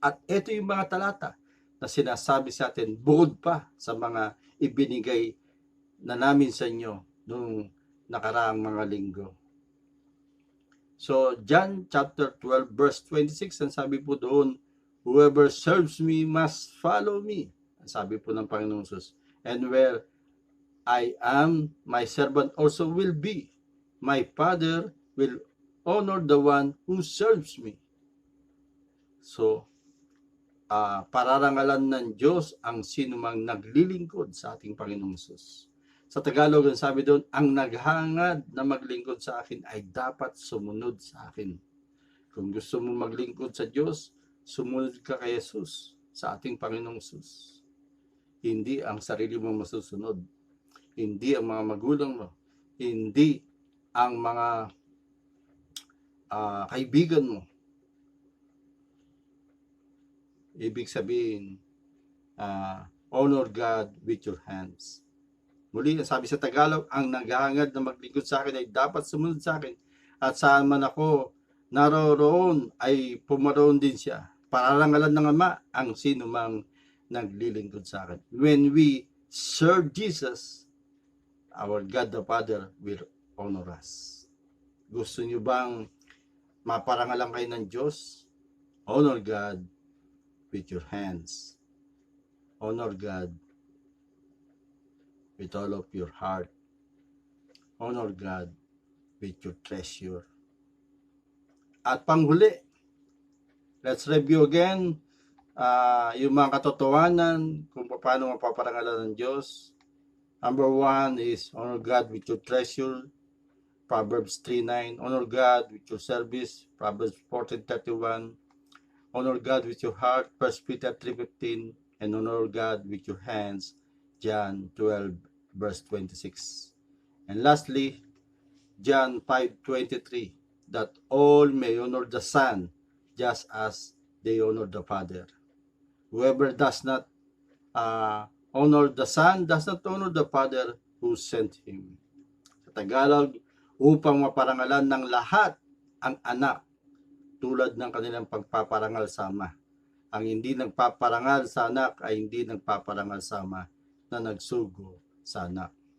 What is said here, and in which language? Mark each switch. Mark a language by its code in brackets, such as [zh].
[tl] At ito yung mga talata na sinasabi sa atin bukod pa sa mga ibinigay na namin sa inyo nung nakaraang mga linggo. [en] So, John chapter 12 verse 26, [tl] ang sabi po doon, [en] whoever serves me must follow me. [tl] Ang sabi po ng Panginoong Jesus. [en] And where I am, my servant also will be. My Father will honor the one who serves me. [tl] So, pararangalan ng Diyos ang sinumang naglilingkod sa ating Panginoong Jesus. Sa Tagalog, ang sabi doon, ang naghangad na maglingkod sa akin ay dapat sumunod sa akin. Kung gusto mo maglingkod sa Diyos, sumunod ka kay Jesus, sa ating Panginoong Jesus. Hindi ang sarili mo masusunod. Hindi ang mga magulang mo. Hindi ang mga kaibigan mo. Ibig sabihin, [en] honor God with your hands. [tl] Muli, sabi sa Tagalog, ang naghahangad na maglingkod sa akin ay dapat sumunod sa akin. At saan man ako naroroon ay pumaroon din siya. Pararangalan ng Ama ang sino mang naglilingkod sa akin. [en] When we serve Jesus, our God the Father will honor us. [tl] Gusto niyo bang maparangalan kayo ng Diyos? [en] Honor God with your hands. Honor God with all of your heart. Honor God with your treasure. [tl] At panghuli, [en] let's review again [tl] yung mga katotohanan kung paano mapaparangalan ng Diyos. [en] Number 1 is honor God with your treasure. Proverbs 3:9. Honor God with your service. Proverbs 14:31. Honor God with your heart. 1 Peter 3:15. And honor God with your hands. John 12 verse 26. And lastly, John 5:23. That all may honor the Son just as they honor the Father. Whoever does not honor the Son does not honor the Father who sent him. [tl] Sa Tagalog, upang maparangalan ng lahat ang anak tulad ng kanilang pagpaparangal sa Ama. Ang hindi nagpaparangal sa anak ay hindi nagpaparangal sa Ama na nagsugo sa anak.